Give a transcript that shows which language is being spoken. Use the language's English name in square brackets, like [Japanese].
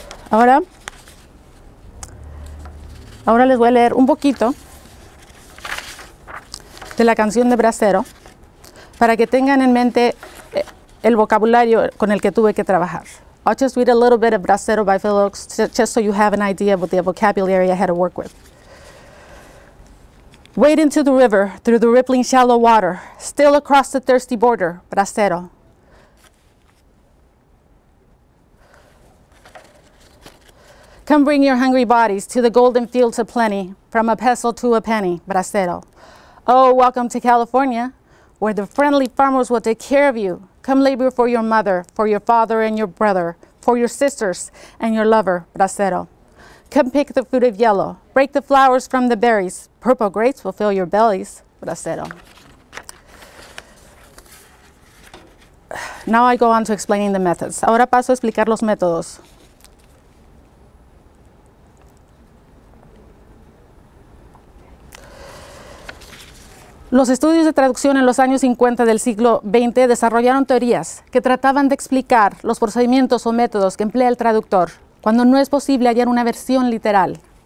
[Spanish] Ahora les voy a leer un poquito de la canción de Bracero para que tengan en mente el vocabulario con el que tuve que trabajar. [English] I'll just read a little bit of Bracero by Phil Ochs, just so you have an idea of the vocabulary I had to work with. Wade into the river, through the rippling shallow water, still across the thirsty border, Bracero. Come bring your hungry bodies to the golden fields of plenty, from a pestle to a penny, Bracero. Oh, welcome to California, where the friendly farmers will take care of you. Come labor for your mother, for your father and your brother, for your sisters and your lover, Bracero. Come pick the fruit of yellow, break the flowers from the berries. Purple grapes will fill your bellies, Bracero. Now I go on to explaining the methods. [Spanish] Ahora paso a explicar los métodos. Los estudios de traducción en los años 50 del siglo XX desarrollaron teorías que trataban de explicar los procedimientos o métodos que emplea el traductor cuando no es posible hallar una versión literal.